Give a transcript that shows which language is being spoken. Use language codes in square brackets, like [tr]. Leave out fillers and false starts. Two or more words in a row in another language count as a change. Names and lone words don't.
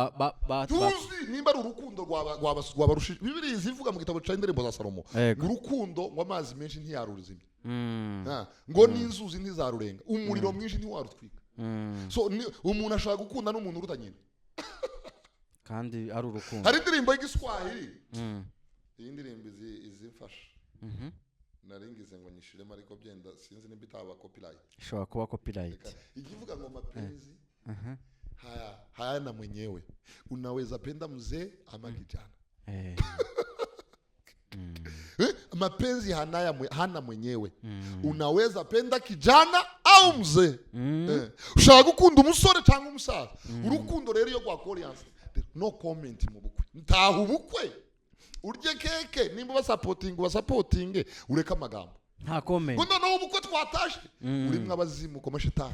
[rw] tuzi nimba ari urukundo rwabarushije Bibiliya izivuga mu gitabo cy'indirimbo za Salomo urukundo ngo amazi menshi ntiyaruzimye ngo n'inzuzi ntizarurenga umuriro mwinshi ntiwarutwika so umuntu ashaka gukunda n'umuntu uruta nyine kandi ari urukundo hari indirimbo y'igiswahili iyi ndirimbo izimfasha naringize ngo nyishiremo ariko byenda sinzi nimba itaba copyright ishobora kuba copyright [sw] ikivuga ngo mapenzi haya na mwenyewe unaweza penda mzee ama kijana. Mapenzi hana mwenyewe. Unaweza penda kijana au mzee. [rw] Ushaka gukunda umusore cyangwa umusaza. Urukundo rero iyo gwakoriyanse [en] no comment [rw] mu bukwe. Ntaho ubukwe urye keke nimba basapotinge ureka amagambo. Nta comment. Ngo no ubukwe twatashe uri mwabazimu ko mashitani.